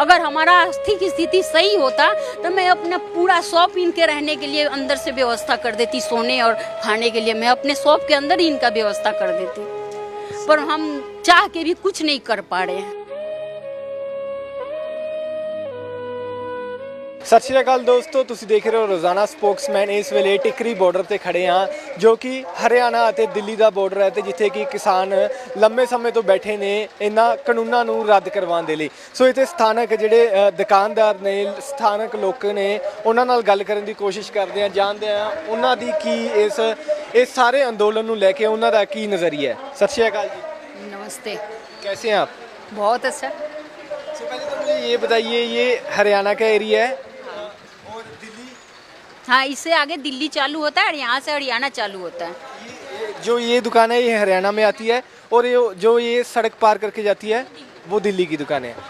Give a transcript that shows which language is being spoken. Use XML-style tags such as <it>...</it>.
<hi>अगर हमारा आर्थिक स्थिति सही होता तो मैं अपना पूरा शॉप इनके रहने के लिए अंदर से व्यवस्था कर देती, सोने और खाने के लिए मैं अपने शॉप के अंदर ही इनका व्यवस्था कर देती। पर हम चाह के भी कुछ नहीं कर पा रहे हैं। सत श्री अकाल दोस्तों, ਤੁਸੀਂ देख रहे हो रोजाना स्पोक्समैन।</hi> <pa>इस ਵੇਲੇ ਟਿਕਰੀ ਬਾਰਡਰ ਤੇ ਖੜੇ ਹਾਂ, ਜੋ ਕਿ ਹਰਿਆਣਾ ਅਤੇ ਦਿੱਲੀ ਦਾ ਬਾਰਡਰ ਹੈ ਤੇ ਜਿੱਥੇ ਕਿ ਕਿਸਾਨ ਲੰਮੇ ਸਮੇਂ ਤੋਂ ਬੈਠੇ ਨੇ ਇਹਨਾਂ ਕਾਨੂੰਨਾਂ ਨੂੰ ਰੱਦ ਕਰਵਾਉਣ ਦੇ ਲਈ। ਸੋ ਇੱਥੇ ਸਥਾਨਕ ਜਿਹੜੇ ਦੁਕਾਨਦਾਰ ਨੇ, ਸਥਾਨਕ ਲੋਕ ਨੇ, ਉਹਨਾਂ ਨਾਲ ਗੱਲ ਕਰਨ ਦੀ ਕੋਸ਼ਿਸ਼ ਕਰਦੇ ਹਾਂ, ਜਾਣਦੇ ਹਾਂ ਉਹਨਾਂ ਦੀ ਕੀ ਇਸ ਸਾਰੇ ਅੰਦੋਲਨ ਨੂੰ ਲੈ ਕੇ ਉਹਨਾਂ ਦਾ ਕੀ ਨਜ਼ਰੀਆ ਹੈ।</pa> <hi>सत श्री अकाल जी। नमस्ते। कैसे हैं आप? बहुत अच्छा। तो पहले तो मुझे ये बताइए, ये हरियाणा का एरिया है और दिल्ली, हाँ, इससे आगे दिल्ली चालू होता है और यहाँ से हरियाणा चालू होता है। जो ये दुकान है ये हरियाणा में आती है और ये जो ये सड़क पार करके जाती है वो दिल्ली की दुकान है।</hi>